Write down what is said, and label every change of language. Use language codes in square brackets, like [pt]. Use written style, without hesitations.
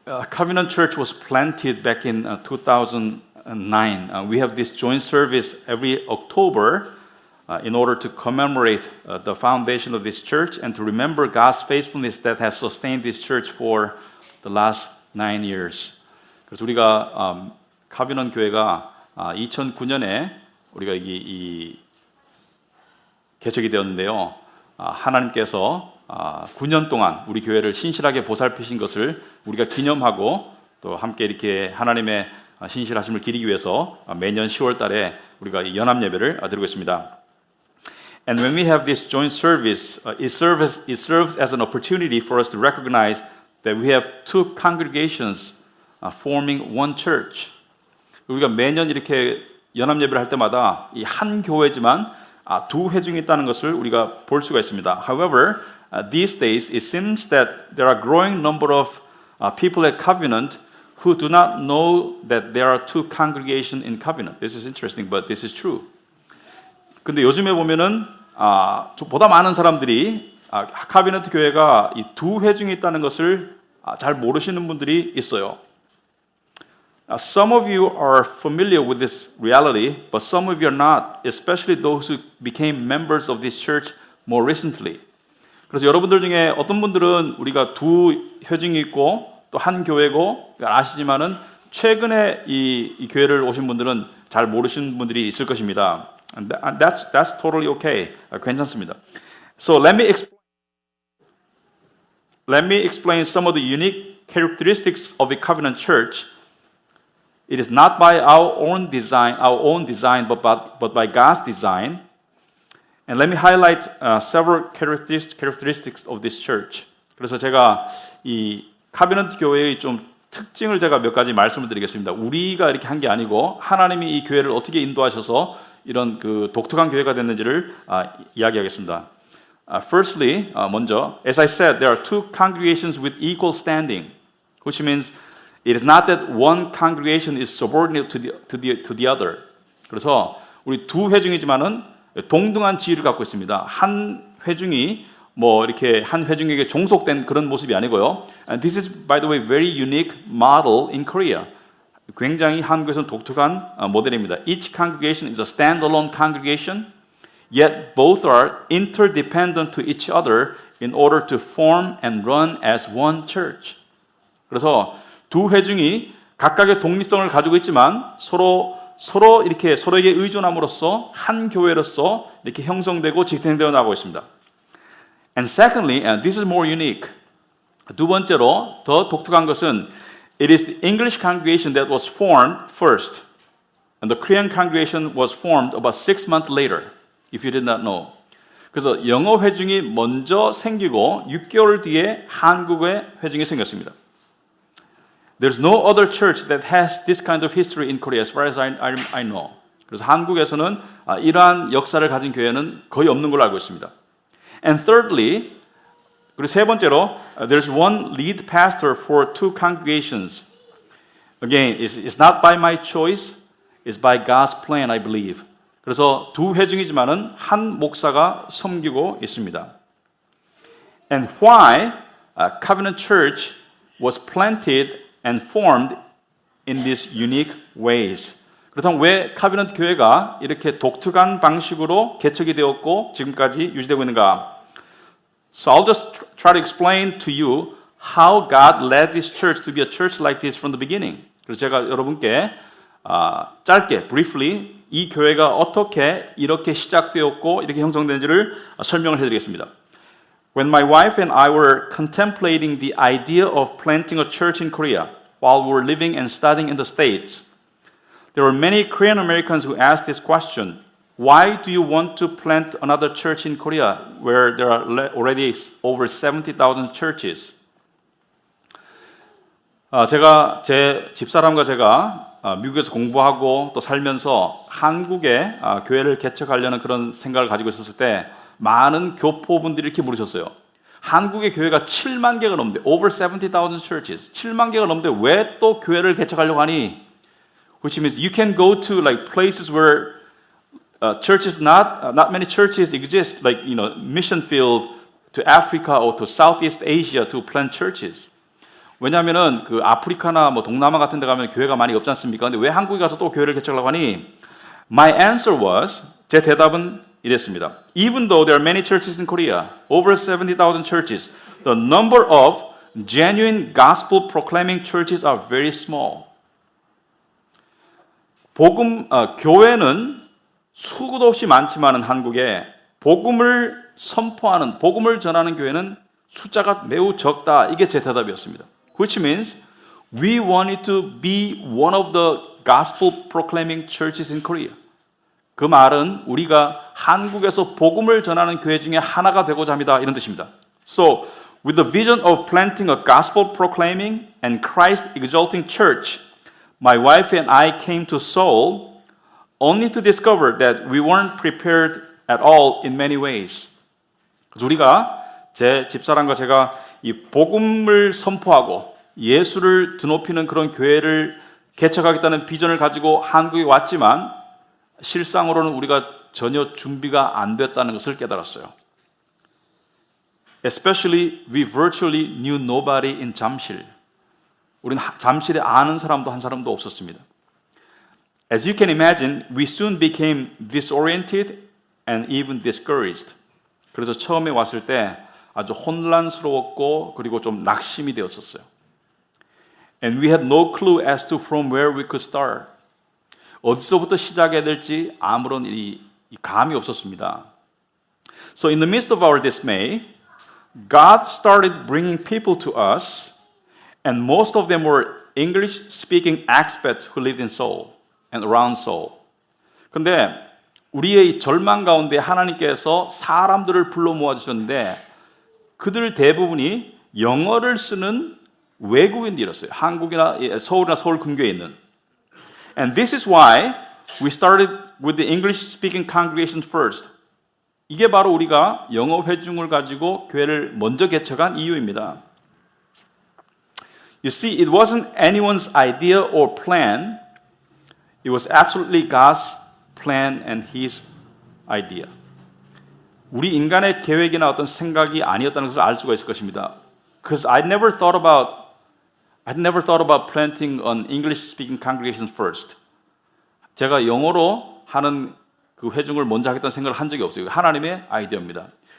[en] Covenant Church was planted back in 2009. We have this joint service every October in order to commemorate the foundation of this church and to remember God's faithfulness that has sustained this church for the last 9 years. [ko] 그래서 우리가 카비넌 교회가 2009년에 우리가 이 개척이 되었는데요. 하나님께서 9년 동안 우리 교회를 신실하게 보살피신 것을 우리가 기념하고 또 함께 이렇게 하나님의 신실하심을 기리기 위해서 매년 10월 달에 우리가 연합 예배를 드리고 있습니다. [en] And when we have this joint service, it serves as an opportunity for us to recognize that we have two congregations forming one church. [ko] 우리가 매년 이렇게 연합 예배를 할 때마다 이 한 교회지만 두 회중이 있다는 것을 우리가 볼 수가 있습니다. [en] However, these days it seems that there are a growing number of people at Covenant who do not know that there are two congregations in Covenant. This is interesting, but this is true. [ko] 근데 요즘에 보면은 보다 많은 사람들이 카비넌트 교회가 이 두 회중이 있다는 것을 잘 모르시는 분들이 있어요. [en] Some of you are familiar with this reality, but some of you are not, especially those who became members of this church more recently. [ko] 그래서 여러분들 중에 어떤 분들은 우리가 두 회중이 있고 또 한 교회고 아시지만은 최근에 이 교회를 오신 분들은 잘 모르시는 분들이 있을 것입니다. [en] And that's totally okay. [ko] 괜찮습니다. [en] So let me explain some of the unique characteristics of a covenant church. It is not by our own design, but by God's design. And let me highlight several characteristics of this church. [ko] 그래서 제가 이 카비넌트 교회의 좀 특징을 제가 몇 가지 말씀을 드리겠습니다. 우리가 이렇게 한 게 아니고 하나님이 이 교회를 어떻게 인도하셔서 이런 그 독특한 교회가 됐는지를 이야기하겠습니다. [en] Firstly, [ko] 먼저, [en] as I said, there are two congregations with equal standing, which means it is not that one congregation is subordinate to the other. [ko] 그래서 우리 두 회중이지만은 동등한 지위를 갖고 있습니다. 한 회중이 뭐 이렇게 한 회중에게 종속된 그런 모습이 아니고요. [en] And this is, by the way, very unique model in Korea. [ko] 굉장히 한국에서는 독특한 모델입니다. [en] Each congregation is a standalone congregation, yet both are interdependent to each other in order to form and run as one church. [ko] 그래서 두 회중이 각각의 독립성을 가지고 있지만 서로 이렇게 서로에게 의존함으로써 한 교회로서 이렇게 형성되고 지탱되어 나가고 있습니다. [en] And secondly, and this is more unique. [ko] 두 번째로 더 독특한 것은 [en] it is the English congregation that was formed first, and the Korean congregation was formed about 6 months later. If you did not know. [ko] 그래서 영어 회중이 먼저 생기고 6개월 뒤에 한국의 회중이 생겼습니다. [en] There's no other church that has this kind of history in Korea as far as I know. [ko] 그래서 한국에서는 이러한 역사를 가진 교회는 거의 없는 걸로 알고 있습니다. [en] And thirdly, [ko] 그리고 세 번째로, [en] there's one lead pastor for two congregations. Again, it's not by my choice, it's by God's plan, I believe. [ko] 그래서 두 회중이지만은 한 목사가 섬기고 있습니다. [en] And why Covenant Church was planted and formed in these unique ways. [ko] 그렇다면 왜 카비넌트 교회가 이렇게 독특한 방식으로 개척이 되었고 지금까지 유지되고 있는가? [en] So I'll just try to explain to you how God led this church to be a church like this from the beginning. [ko] 그래서 제가 여러분께 짧게, [en] briefly [ko] 이 교회가 어떻게 이렇게 시작되었고 이렇게 형성된지를 설명을 해드리겠습니다. [en] When my wife and I were contemplating the idea of planting a church in Korea while we were living and studying in the States, there were many Korean Americans who asked this question: why do you want to plant another church in Korea where there are already over 70,000 churches? [ko] 제가 제 집사람과 제가 미국에서 공부하고 또 살면서 한국에 교회를 개척하려는 그런 생각을 가지고 있었을 때 많은 교포분들이 이렇게 물으셨어요. 한국의 교회가 7만 개가 넘는데 [en] over 70,000 churches, [ko] 7만 개가 넘는데 왜 또 교회를 개척하려고 하니? [en] Which means you can go to like places where churches not many churches exist, like mission field to Africa or to Southeast Asia to plant churches. [ko] 왜냐하면은 그 아프리카나 뭐 동남아 같은 데 가면 교회가 많이 없지 않습니까? 근데 왜 한국에 가서 또 교회를 개척하려고 하니? [en] My answer was, [ko] 제 대답은 이랬습니다. [en] Even though there are many churches in Korea, over 70,000 churches, the number of genuine gospel proclaiming churches are very small. [ko] 교회는 수도 없이 많지만은 한국에 복음을 선포하는, 복음을 전하는 교회는 숫자가 매우 적다. 이게 제 대답이었습니다. [en] Which means we wanted to be one of the gospel proclaiming churches in Korea. [ko] 그 말은 우리가 한국에서 복음을 전하는 교회 중에 하나가 되고자 합니다. 이런 뜻입니다. [en] So, with the vision of planting a gospel proclaiming and Christ exalting church, my wife and I came to Seoul only to discover that we weren't prepared at all in many ways. [ko] 그래서 우리가 제 집사람과 제가 이 복음을 선포하고 예수를 드높이는 그런 교회를 개척하겠다는 비전을 가지고 한국에 왔지만 실상으로는 우리가 전혀 준비가 안 됐다는 것을 깨달았어요. [en] Especially we virtually knew nobody in 잠실. [ko] 우리는 잠실에 아는 사람도 한 사람도 없었습니다. [en] As you can imagine, we soon became disoriented and even discouraged. [ko] 그래서 처음에 왔을 때 아주 혼란스러웠고 그리고 좀 낙심이 되었었어요. [en] And we had no clue as to from where we could start. [ko] 어디서부터 시작해야 될지 아무런 감이 없었습니다. [en] So in the midst of our dismay, God started bringing people to us, and most of them were English-speaking expats who lived in Seoul and around Seoul. [ko] 근데 우리의 절망 가운데 하나님께서 사람들을 불러 모아주셨는데 그들 대부분이 영어를 쓰는 외국인들이었어요. 한국이나 서울이나 서울 근교에 있는. [en] And this is why we started with the English-speaking congregation first. [ko] 이게 바로 우리가 영어 회중을 가지고 교회를 먼저 개척한 이유입니다. [en] You see, it wasn't anyone's idea or plan. It was absolutely God's plan and His idea. [ko] 우리 인간의 계획이나 어떤 생각이 아니었다는 것을 알 수가 있을 것입니다. [en] Because I'd never thought about planting an English-speaking congregation first. [ko] 제가 영어로 하는 그 회중을 먼저 하겠다는 생각을 한 적이 없어요. 하나님의 아이디어입니다.